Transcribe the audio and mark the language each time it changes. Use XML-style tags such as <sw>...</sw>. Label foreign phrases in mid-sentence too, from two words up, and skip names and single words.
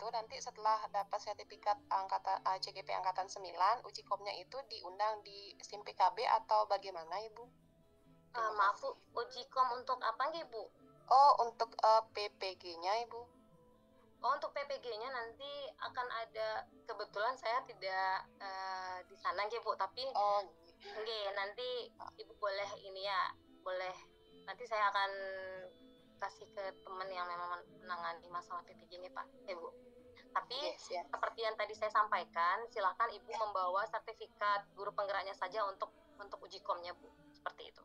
<id>Nanti setelah dapat sertifikat angkatan CGP angkatan 9, uji komnya itu diundang di SIM PKB atau bagaimana Ibu? Maaf Bu, uji kom untuk apa nggih Bu? Oh, untuk PPG-nya Ibu. Oh, untuk PPG-nya nanti akan ada, kebetulan saya tidak di sana nggih Bu, tapi nggih nanti Ibu boleh ini ya, boleh nanti saya akan kasih ke teman yang memang menangani masalah PPJ ini Pak, Bu. Tapi seperti yang tadi saya sampaikan, silakan Ibu membawa sertifikat guru penggeraknya saja untuk uji komnya Bu, seperti itu.</id>